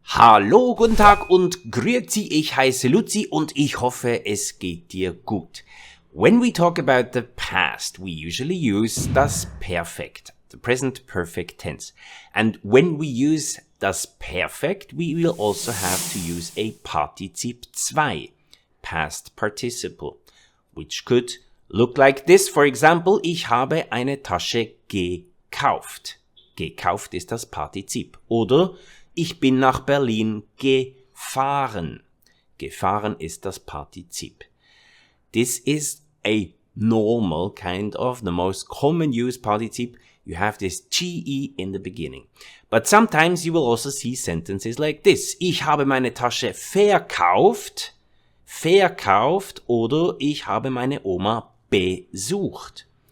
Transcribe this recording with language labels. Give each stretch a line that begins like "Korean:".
German: Hallo, guten Tag und grüezi, ich heiße Luzi und ich hoffe, es geht dir gut.
English: When we talk about the past, we usually use das Perfekt, the present perfect tense. And when we use das Perfekt, we will also have to use a Partizip 2, past participle, which could look like this.
German: For example, ich habe eine Tasche gekauft. Gekauft ist das Partizip. Oder ich bin nach Berlin gefahren. Gefahren ist das Partizip.
English: This is a normal kind of, the most common used partizip. You have this GE in the beginning. But sometimes you will also see sentences like this.
German: Ich habe meine Tasche verkauft. Verkauft oder ich habe meine Oma besucht.